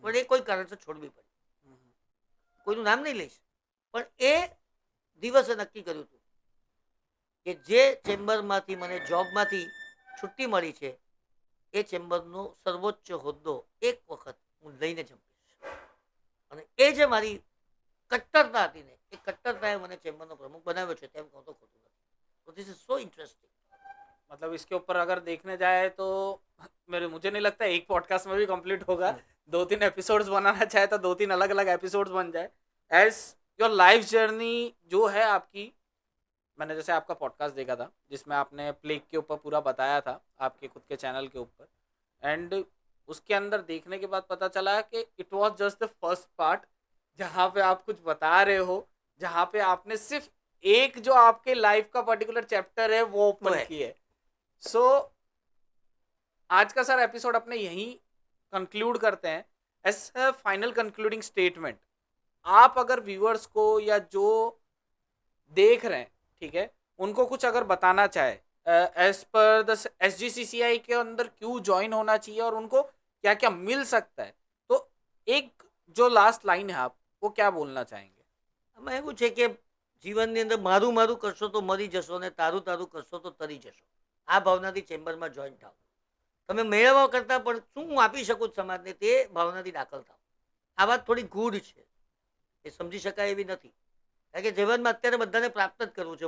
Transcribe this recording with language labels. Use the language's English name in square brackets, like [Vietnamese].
[Gujarati] પણ એ કોઈ કારણસર છોડવી પડી. કોઈનું નામ નહીં લઈશ, પણ એ દિવસે નક્કી કર્યું હતું કે જે ચેમ્બરમાંથી મને જોબમાંથી છુટ્ટી મળી છે, એ ચેમ્બરનો સર્વોચ્ચ હોદ્દો એક વખત હું લઈને જંપીશ. અને એ જે મારી કટ્ટરતા હતી ને, એ કટ્ટરતાએ મને ચેમ્બરનો પ્રમુખ બનાવ્યો છે, તેમ કહું તો ખોટું નથી. [English] तो this is so interesting. [Hindi] मतलब इसके ऊपर अगर देखने जाए तो मुझे नहीं लगता एक पॉडकास्ट में भी कंप्लीट होगा. 2-3 एपिसोड्स बनाना चाहे तो 2-3 अलग अलग एपिसोड्स बन जाए. [English] as your life journey [Hindi] जो है आपकी, मैंने जैसे आपका पॉडकास्ट देखा था जिसमें आपने प्लेग के ऊपर पूरा बताया था आपके खुद के चैनल के ऊपर. एंड उसके अंदर देखने के बाद पता चला कि [English] it was just the first part, [Hindi] जहाँ पे आप कुछ बता रहे हो, जहाँ पे आपने सिर्फ एक जो आपके लाइफ का पर्टिकुलर चैप्टर है वो ओपन की है. सो आज का सर एपिसोड अपने यहीं कंक्लूड करते हैं. [English] as a final concluding statement, [Hindi] आप अगर व्यूअर्स को या जो देख रहे हैं, ठीक है, उनको कुछ अगर बताना चाहे एज पर द SGCCI के अंदर क्यों ज्वाइन होना चाहिए और उनको क्या क्या मिल सकता है, तो एक जो लास्ट लाइन है आप वो क्या बोलना चाहेंगे? [Gujarati] આમાં એવું છે કે જીવનની અંદર મારું મારું કરશો તો મરી જશો ને તારું તારું કરશો તો તરી જશો. આ ભાવનાથી ચેમ્બરમાં જોઈન થાવ. તમે મેળવવા કરતાં પણ શું હું આપી શકું સમાજને તે ભાવનાથી દાખલ થાવ. આ વાત થોડી ગૂઢ છે, એ સમજી શકાય એવી નથી. કારણ કે જીવનમાં અત્યારે બધાને પ્રાપ્ત જ કરવું છે.